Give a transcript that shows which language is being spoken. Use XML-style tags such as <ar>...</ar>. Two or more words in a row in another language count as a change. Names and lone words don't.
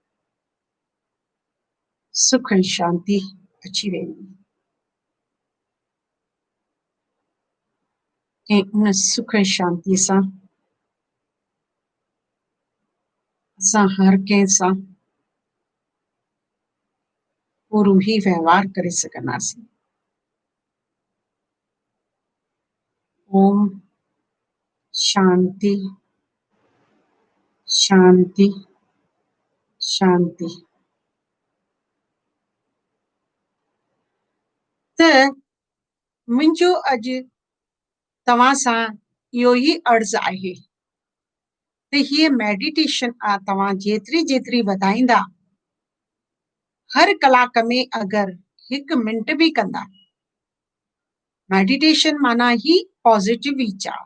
<sd>सुख ऐं शांति अची वेंदी ऐं उन सुख ऐं शांति सां असां हर कंहिं सां पूरो ई व्यवहार करे सघंदासीं।</sd> <sa>ओम शांति शांति शांति।</sa> <sd>त मुंहिंजो अॼु तव्हां सां इहो ई अर्ज़ु आहे त हीअ मेडिटेशन आहे, तव्हां जेतिरी जेतिरी वधाईंदा हर कलाक में अगरि 1 मिंट बि कंदा, मेडिटेशन माना ही पॉजिटिव वीचार।</sd>